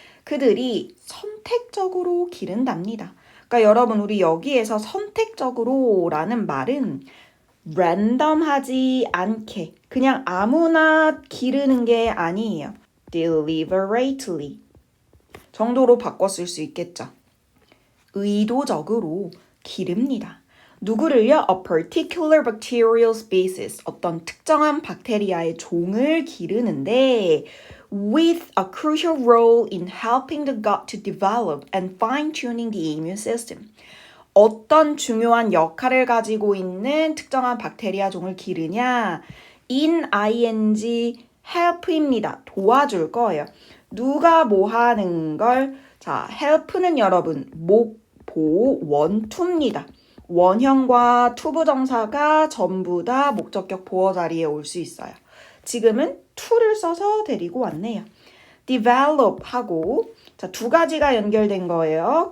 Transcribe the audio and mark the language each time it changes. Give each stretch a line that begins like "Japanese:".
Korean: 그들이 선택적으로 기른답니다. 그러니까 여러분, 우리 여기에서 선택적으로 라는 말은 랜덤하지 않게 그냥 아무나 기르는 게 아니에요. deliberately 정도로 바꿔 쓸 수 있겠죠. 의도적으로 기릅니다. 누구를요?
English: A particular bacterial species,
Korean: 어떤 특정한 박테리아의 종을 기르는데
English: with a crucial role in helping the gut to develop and fine-tuning the immune system.
Korean: 어떤 중요한 역할을 가지고 있는 특정한 박테리아 종을 기르냐? in ing help입니다. 도와줄 거예요. 누가 뭐 하는 걸? 자, help는 여러분 목보 원투입니다. 원형과 투부정사가 전부 다 목적격 보어 자리에 올 수 있어요. 지금은 to를 써서 데리고 왔네요. develop 하고 자, 두 가지가 연결된 거예요.